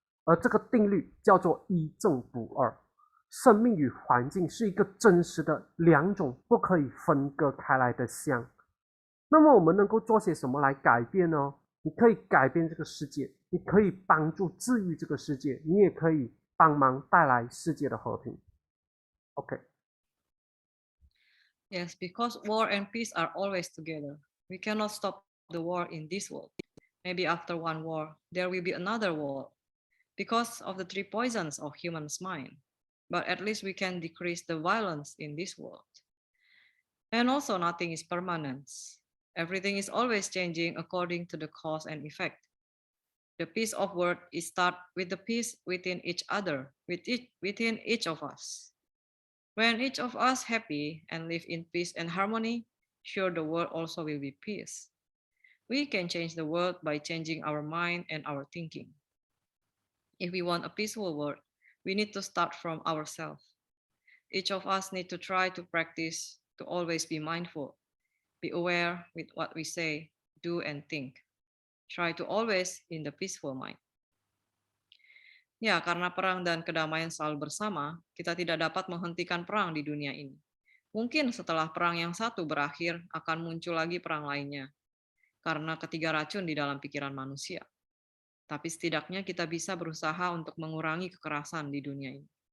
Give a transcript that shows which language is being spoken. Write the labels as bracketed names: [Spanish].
[Chinese] 而这个定律叫做一正不二。生命与环境是一个真实的两种不可以分割开来的相。那么我们能够做些什么来改变呢？你可以改变这个世界，你可以帮助治愈这个世界，你也可以帮忙带来世界的和平。 [English] OK。 Yes, because war and peace are always together. We cannot stop the war in this world. Maybe after one war, there will be another war because of the three poisons of human's mind. But at least we can decrease the violence in this world. And also nothing is permanent. Everything is always changing according to the cause and effect. The peace of world is start with the peace within each other, within each of us. When each of us happy and live in peace and harmony, sure the world also will be peace. We can change the world by changing our mind and our thinking. If we want a peaceful world, we need to start from ourselves. Each of us need to try to practice to always be mindful, be aware with what we say, do and think. Try to always in the peaceful mind. [Indonesian] Ya, karena perang dan kedamaian selalu bersama, kita tidak dapat menghentikan perang di dunia ini. Mungkin setelah perang yang satu berakhir, akan muncul lagi perang lainnya, karena ketiga racun di dalam pikiran manusia. Tapi setidaknya kita bisa berusaha untuk mengurangi kekerasan di dunia ini.